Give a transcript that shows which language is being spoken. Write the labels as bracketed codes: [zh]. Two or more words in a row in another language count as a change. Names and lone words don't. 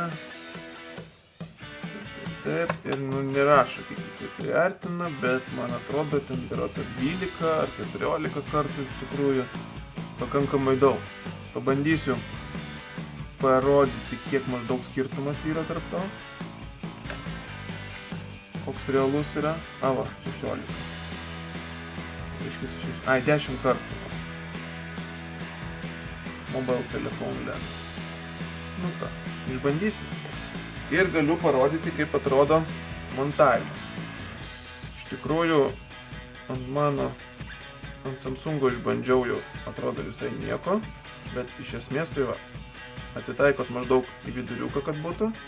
[lt] Taip, ir nerašo, kiek jisai priartina, bet man atrodo, ten berods 12 ar 14 kartų iš tikrųjų pakankamai daug. Pabandysiu parodyti, kiek maždaug skirtumas yra tarp to. Koks realus yra? Va, 16. Ai, 10 kartų. [en] Mobile telephone lens. [lt] Nu ką, išbandysim. Ir galiu parodyti, kaip atrodo montavimas. Iš tikrųjų, ant Samsungo išbandžiau jau, atrodo visai nieko, bet iš esmės tai va, atitaikot maždaug į viduriuką, kad būtų.